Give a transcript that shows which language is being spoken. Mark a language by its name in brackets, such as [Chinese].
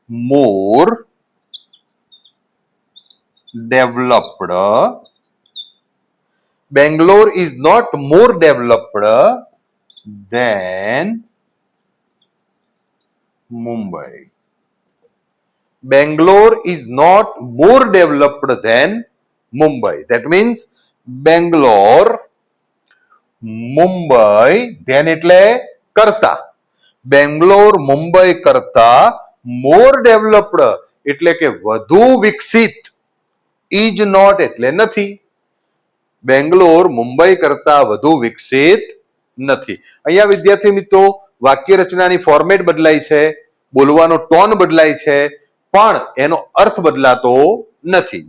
[English] More developed. Bangalore is not more developed than Mumbai. Bangalore is not more developed than Mumbai. That means Bangalore, Mumbai, then [Gujarati] એટલે કરતા. Bangalore, Mumbai કરતા [English] more developed [Gujarati] એટલે કે વધુ વિકસિત. [English] is not [Gujarati] એટલે નથી. બેંગ્લોર મુંબઈ કરતા વધુ વિકસિત નથી. અહીંયા વિદ્યાર્થી મિત્રો વાક્ય રચનાની ફોર્મેટ બદલાય છે, બોલવાનો ટોન બદલાય છે, પણ એનો અર્થ બદલાતો નથી.